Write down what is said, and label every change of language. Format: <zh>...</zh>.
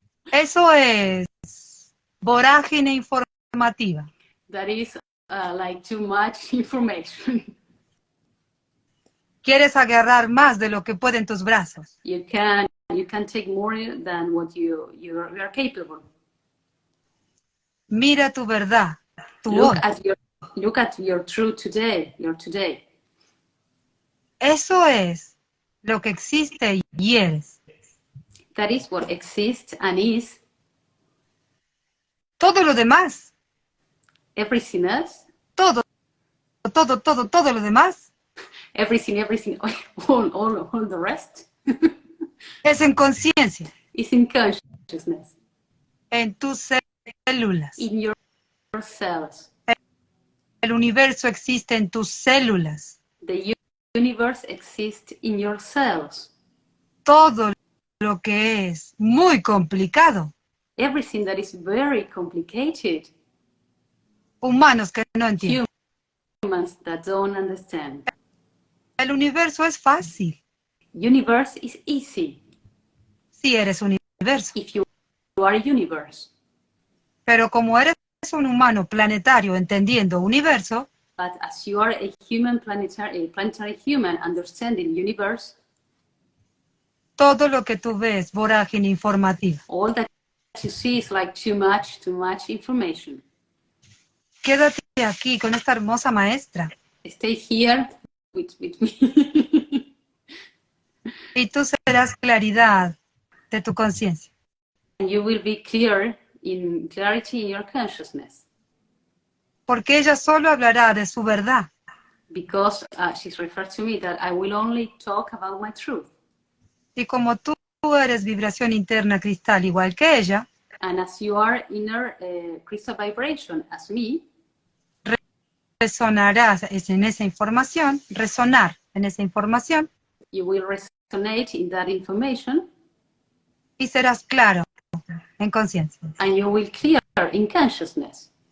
<es>Eso es vorágine informativa.</es> <en>That is like too much information.</en> <es>Quieres agarrar más de lo que pueden tus brazos.</es> <en>You can take more than what you are capable.</en> <es>Mira tu verdad, tu</es> <en>Look</en> <es>hoy.</es> <en>at your true today, your today.</en> <es>Eso es lo que existe y eres.</es> <en>That is what exists and is.</en> <es>Todo lo demás,</es> <en>Everything else.</en> <es>todo lo demás</es> <en>Everything, all the rest.</en> <es>es en conciencia,</es> <en>Is in consciousness.</en> <es>en tus células.</es> <en>In your cells.</en> <es>El universo existe en tus células.</es> <en>The universe exists in your cells.</en> <es>Todo lo que es muy complicado.</es> <en>Everything that is very complicated.</en> <es>Humanos que no entienden.</es> <en>Humans that don't understand.</en> <es>El universo es fácil.</es> <en>Universe is easy.</en> <es>Si eres universo.</es> <en>If you are a universe.</en> <es>Pero como eres un humano planetario entendiendo universo,</es> <en>but as you are a planetary human understanding universe,</en> <es>todo lo que tú ves, vorágine informativa.</es> <en>All that you see is like too much information.</en> <es>Quédate aquí con esta hermosa maestra.</es> <en>Stay here with me.</en> <es>Y tú serás claridad de tu conciencia.</es> <en>And you will be clarity in your consciousness.</en> <es>Porque ella solo hablará de su verdad.</es> <en>Because she's referred to me that I will only talk about my truth.</en> <es>Y como tú eres vibración interna cristal igual que ella,</es> <en>and as you are inner crystal vibration as me,</en> <es>resonarás en esa información, resonar en esa información,</es> <en>you will resonate in that information,</en> <es>y serás claro en conciencia.</es> <en>and you will clear in consciousness.</en>